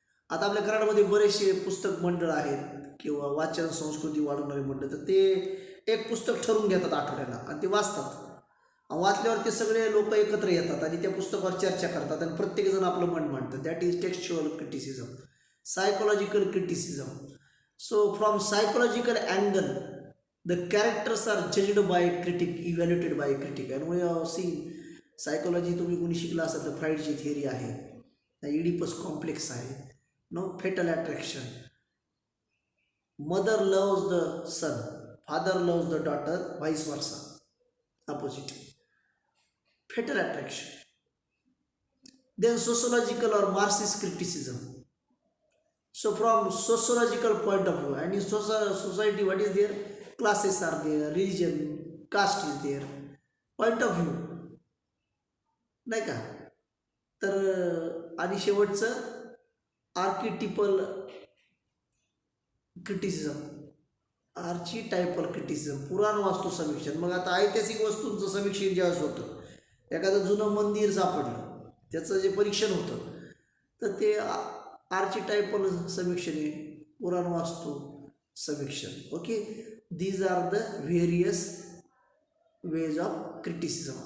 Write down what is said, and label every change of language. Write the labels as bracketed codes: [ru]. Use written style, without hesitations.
[mr] आता आपल्या कराडमध्ये बरेचसे पुस्तक मंडळ आहेत किंवा वाचन संस्कृती वाढवणारे मंडळ, तर ते एक पुस्तक ठरवून घेतात आठवड्याला आणि ते वाचतात. वाचल्यावर ते सगळे लोक एकत्र येतात आणि त्या पुस्तकावर चर्चा करतात आणि प्रत्येकजण आपलं मन मांडतं. [en] That is textual criticism. Psychological criticism. So from psychological angle the characters are judged by a critic, evaluated by a critic. and we have seen psychology, [mr] तुम्ही कोणी शिकला असाल तर फ्राईडची थिअरी आहे, इडिपस कॉम्प्लेक्स आहे, [en] No fatal attraction, mother loves the son, father loves the daughter, vice versa, opposite, fatal attraction. then sociological or Marxist criticism. So from sociological point of view, and in society what is there? Classes are there, religion, caste is there, point of view, [mr] नाही का. तर आणि शेवटचं आर्किटिपल criticism, आर्चिटायपल criticism, पुराण वास्तू समीक्षण. मग आता ऐतिहासिक वस्तूंचं समीक्षण ज्यावेळेस होतं, एखादं जुनं मंदिर सापडलं त्याचं जे परीक्षण होतं तर ते आर्चिटायपल समीक्षण आहे, पुराण वास्तू समीक्षण. [en] Okay, these are the various ways of criticism.